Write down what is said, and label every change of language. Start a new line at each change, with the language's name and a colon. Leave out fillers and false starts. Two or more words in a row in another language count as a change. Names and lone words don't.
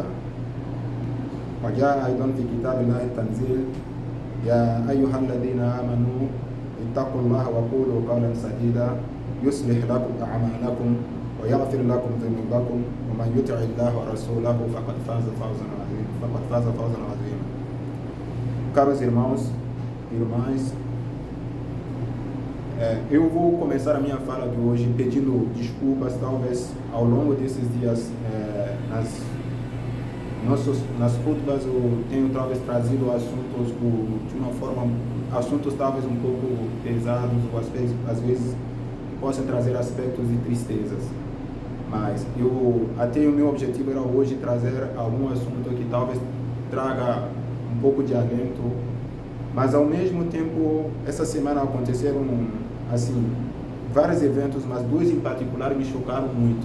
Arabic: وجاء أيضا في كتاب الله التنزيل يا أيها الذين آمنوا اتقوا الله وقولوا قولا سديدا يصلح لكم أعمالكم ويغفر لكم ذنوبكم ومن يطع الله ورسوله فقد فاز فوزا عظيما.
Portuguese: Caros irmãos e irmãs, eu vou começar a minha fala de hoje pedindo desculpas, talvez ao longo desses dias nas khutbas eu tenho talvez trazido assuntos de uma forma, assuntos talvez um pouco pesados ou às vezes possam trazer aspectos de tristezas, mas até o meu objetivo era hoje trazer algum assunto que talvez traga um pouco de alento, mas ao mesmo tempo essa semana aconteceram assim vários eventos, mas dois em particular me chocaram muito.